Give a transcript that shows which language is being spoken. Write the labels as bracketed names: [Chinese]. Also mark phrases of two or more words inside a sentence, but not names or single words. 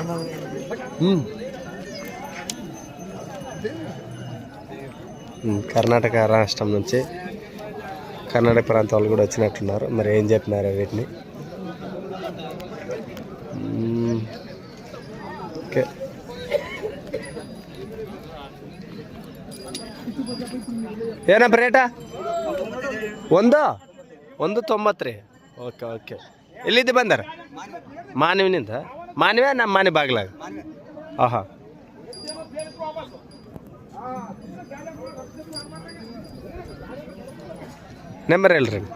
[Telugu] కర్ణాటక రాష్ట్రం నుంచి కర్ణాటక ప్రాంతం వాళ్ళు కూడా వచ్చినట్టున్నారు. మరి ఏం చెప్పినారు వీటిని? ఓకే, [Kannada] ಏನಪ್ಪ ರೇಟ? 193. ಓಕೆ ಓಕೆ. ಎಲ್ಲಿದ್ದು ಬಂದಾರ? ಮಾನವಿನಿಂದ. ಮಾನವೇ ನಮ್ಮ ಮಾನಿ ಬಾಗ್ಲಾಗ. ಆಹಾ, నెంబర్ ಹೇಳ್ರಿ.